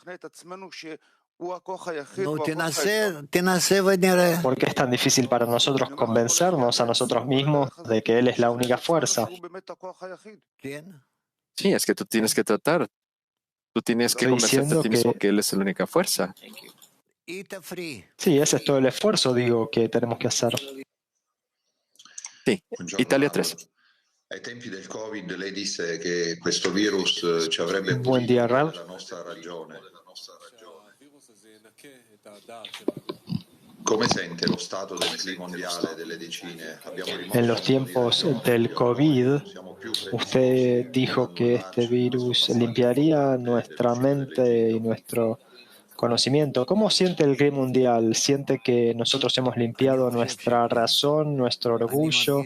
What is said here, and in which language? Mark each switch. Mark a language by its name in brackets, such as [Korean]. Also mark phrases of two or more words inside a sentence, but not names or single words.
[Spanish] ¿Por qué es tan difícil para nosotros convencernos a nosotros mismos de que Él es la única fuerza? Sí, es que tú tienes que tratar. Tú tienes que Estoy convencerte a diciendo ti mismo que que Él es la única fuerza. sí, ese es todo el esfuerzo, digo, que tenemos que hacer. Sí, [Italian] Italia 3. Ai tempi del Covid lei disse che questo virus ci avrebbe [Spanish] Buen día, [Italian] pulito Rav. della nostra ragione. Come sente lo stato del clima mondiale, delle decine? [Spanish] En los tiempos del COVID, usted dijo que este virus limpiaría nuestra mente y nuestro conocimiento. ¿Cómo siente el clima mundial? ¿Siente que nosotros hemos limpiado nuestra razón, nuestro orgullo?